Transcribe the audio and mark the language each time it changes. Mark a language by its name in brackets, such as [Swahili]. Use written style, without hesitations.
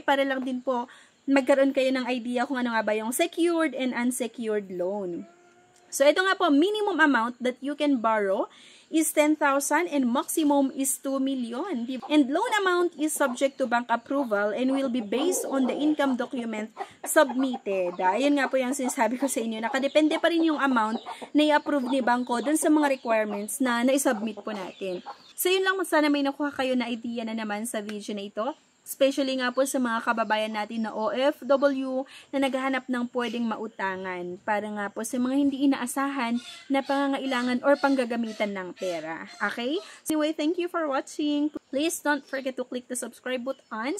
[Filipino] Para lang din po magkaroon kayo ng idea kung ano nga ba yung secured and unsecured loan. [English] So, [Filipino] ito nga po, [English] minimum amount that you can borrow is 10,000 and maximum is 2 million. And loan amount is subject to bank approval and will be based on the income document submitted. [Filipino] Ayan nga po yung sinasabi ko sa inyo. Nakadepende pa rin yung amount na i-approve ni bangko dun sa mga requirements na na-submit po natin. So, yun lang. Sana may nakuha kayo na idea na naman sa video na ito. Especially nga po sa mga kababayan natin na OFW na naghahanap ng pwedeng mautangan para nga po sa mga hindi inaasahan na pangangailangan or panggagamitan ng pera. [English] Okay? Anyway, thank you for watching. Please don't forget to click the subscribe button.